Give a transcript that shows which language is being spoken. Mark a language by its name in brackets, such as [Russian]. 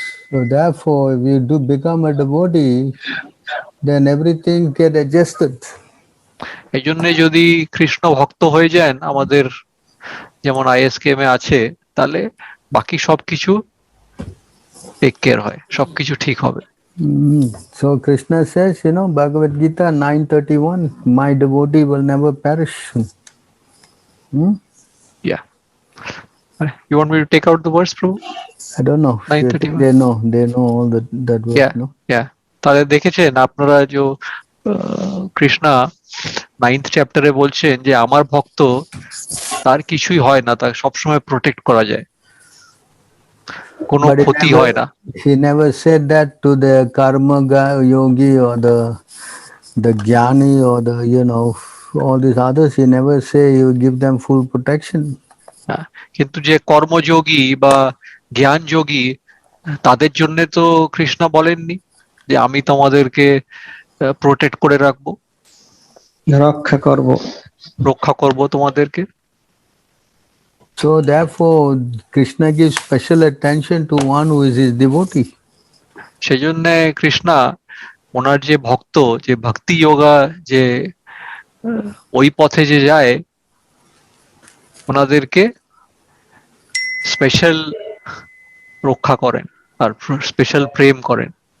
[English] So therefore, if you do become a devotee, then everything get adjusted. [Bangla] এই জন্য যদি কৃষ্ণ ভক্ত হয়ে যান আমাদের যেমন ISKM এ আছে, তাহলে বাকি সবকিছু টেক কেয়ার হয়, সবকিছু ঠিক হবে। [English] So Krishna says, Bhagavad Gita 9:31, my devotee will never perish. Yeah. You want me to take out the verse, Prabhu? I don't know. 9:31. They know all that verse. Yeah, no? Yeah. [Bangla] তাহলে দেখেছেন আপনারা যে Krishna 9th চ্যাপ্টারে বলছেন যে আমার ভক্ত তার কিছুই হয় না, তার সবসময় প্রোটেক্ট করা যায়, কোনো ক্ষতি হয় না। [English] He never said that to the karma yogi or the jnani or the all these others. He never say you give them full protection. [Bangla] কিন্তু যে কর্মযোগী বা জ্ঞান যোগী তাদের জন্য তো কৃষ্ণ বলেননি যে আমি তোমাদেরকে প্রোটেক্ট করে রাখবো, রক্ষা করব তোমাদেরকে। [English] So therefore Krishna gives special attention to one who is his devotee. [Bangla] সেজন্য কৃষ্ণা ওনার যে ভক্ত, যে ভক্তি যোগা যে ওই পথে যে যায়, ওনাদেরকে স্পেশাল রক্ষা করেন আর স্পেশাল প্রেম করেন।